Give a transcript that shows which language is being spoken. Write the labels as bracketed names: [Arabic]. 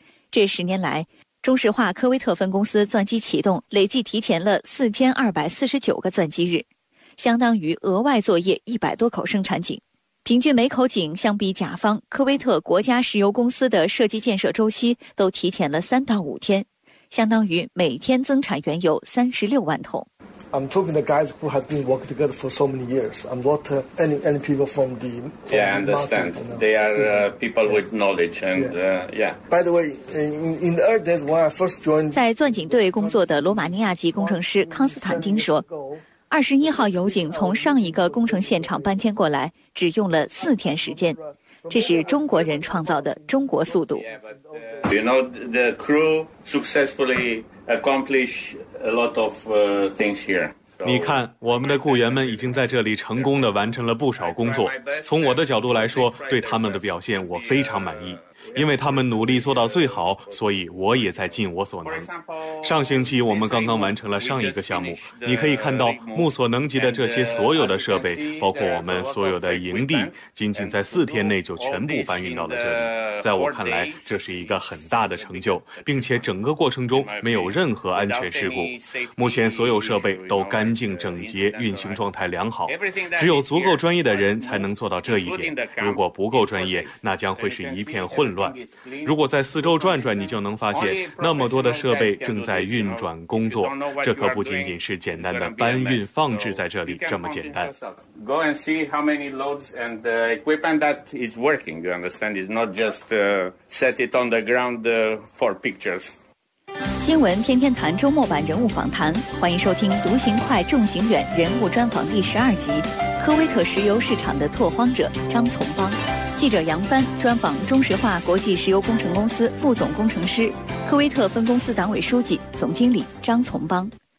[Chinese] 这10年来，中石化科威特分公司钻机启动累计提前了4249个钻机日，相当于额外作业100多口生产井。平均每口井相比甲方科威特国家石油公司的设计建设周期都提前了3到5天。相当于每天增产原油36万桶。 [English] I'm talking the guys who have been working together for so many years. I'm not any people from the. Yeah, I understand. They are people with knowledge and yeah. By the way, in the early days when I first joined. [Chinese] 在钻井队工作的罗马尼亚籍工程师康斯坦丁说，21号油井从上一个工程现场搬迁过来，只用了4天时间。这是中国人创造的中国速度。 [English] You know, the crew successfully accomplish a lot of things here. [Chinese] 你看，我们的雇员们已经在这里成功地完成了不少工作。从我的角度来说，对他们的表现我非常满意，因为他们努力做到最好，所以我也在尽我所能。上星期我们刚刚完成了上一个项目，你可以看到目所能及的这些所有的设备，包括我们所有的营地，仅仅在4天内就全部搬运到了这里。在我看来，这是一个很大的成就，并且整个过程中没有任何安全事故。目前所有设备都干净整洁，运行状态良好。只有足够专业的人才能做到这一点，如果不够专业，那将会是一片混乱。如果在四周转转，你就能发现那么多的设备正在运转工作，这可不仅仅是简单的搬运放置在这里这么简单。 [English] Go and see how many loads and the equipment that is working. You understand? It's not just set it on the ground for pictures. [Chinese] 新闻天天谈周末版人物访谈，欢迎收听《独行快，众行远》人物专访第12集，科威特石油市场的拓荒者张从邦。记者杨帆专访中石化国际石油工程公司副总工程师、科威特分公司党委书记、总经理张从邦。